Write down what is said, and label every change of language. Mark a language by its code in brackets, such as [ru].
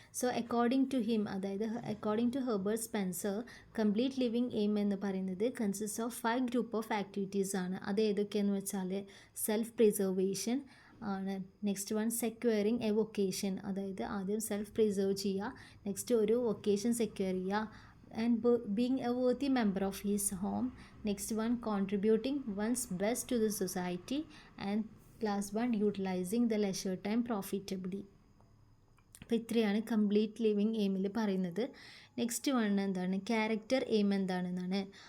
[en] So according to him, അതായത് according to Herbert Spencer, complete living aim എന്ന് പറയുന്നത് consist of 5 group of activities ആണ്. [ml] അത് ഏതൊക്കെയെന്ന് വെച്ചാൽ സെൽഫ് പ്രിസർവേഷൻ ആണ്. [en] next one securing a vocation, [ml] അതായത് ആദ്യം [en] Self preserve ചെയ്യുക, next ഒരു vocation secure ചെയ്യുക, and being a worthy member of his home. Next one, contributing one's best to the society, and class 1, utilizing the leisure time profitably. [ml] അപ്പോൾ ഇത്രയാണ് complete living എയിമിൽ പറയുന്നത്. Next one എന്താണ് character aim എന്താണെന്നാണ്.